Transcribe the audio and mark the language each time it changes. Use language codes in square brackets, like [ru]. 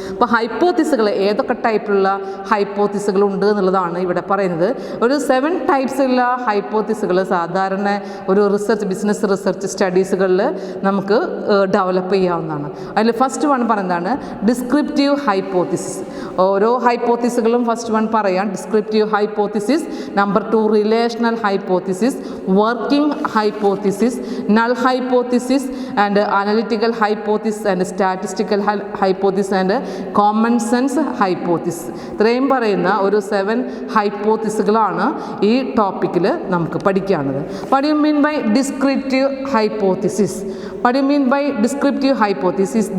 [ml] അപ്പോൾ ഹൈപ്പോത്തിസുകൾ ഏതൊക്കെ ടൈപ്പിലുള്ള ഹൈപ്പോത്തിസുകൾ ഉണ്ട് എന്നുള്ളതാണ് ഇവിടെ പറയുന്നത്. ഒരു 7 ടൈപ്സുള്ള ഹൈപ്പോത്തിസുകൾ സാധാരണ ഒരു ബിസിനസ് റിസർച്ച് സ്റ്റഡീസുകളിൽ നമുക്ക് ഡെവലപ്പ് ചെയ്യാവുന്നതാണ്. അതിൽ ഫസ്റ്റ് വൺ പറയുന്നതാണ് ഡിസ്ക്രിപ്റ്റീവ് ഹൈപ്പോത്തിസിസ്. ഓരോ ഹൈപ്പോത്തിസുകളും ഫസ്റ്റ് വൺ പറയാം. Descriptive [en] hypothesis, number 2 relational hypothesis, working hypothesis, null hypothesis and analytical hypothesis and statistical hypothesis and common sense hypothesis. [ml] ഇത്രയും പറയുന്ന ഒരു 7 ഹൈപ്പോത്തിസുകളാണ് ഈ ടോപ്പിക്കിൽ നമുക്ക് പഠിക്കാനുള്ളത്. [en] What do you mean by descriptive hypothesis? What do you mean by descriptive hypothesis?